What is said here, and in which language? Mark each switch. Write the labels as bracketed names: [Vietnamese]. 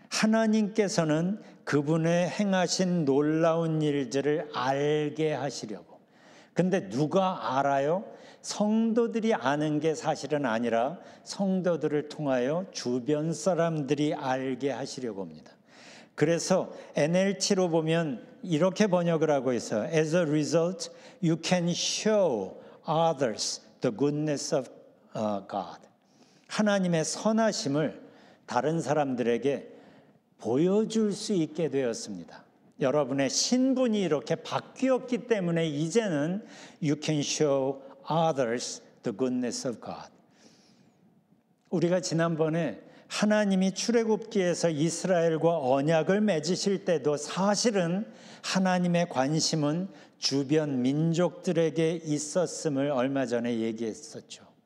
[Korean] 하나님께서는 그분의 행하신 놀라운 일들을 알게 하시려고. 근데 누가 알아요? 성도들이 아는 게 사실은 아니라 성도들을 통하여 주변 사람들이 알게 하시려고 합니다. 그래서 NLT로 보면 이렇게 번역을 하고 있어요. [English] As a result, you can show others the goodness of God. [Korean] 하나님의 선하심을 다른 사람들에게 보여줄 수 있게 되었습니다. 여러분의 신분이 이렇게 바뀌었기 때문에 이제는 [English] you can show others the goodness of God. [Korean] 우리가 지난번에 하나님이 출애굽기에서 이스라엘과 언약을 맺으실 때도 사실은 하나님의 관심은 주변 민족들에게 있었음을 얼마 전에 얘기했었죠.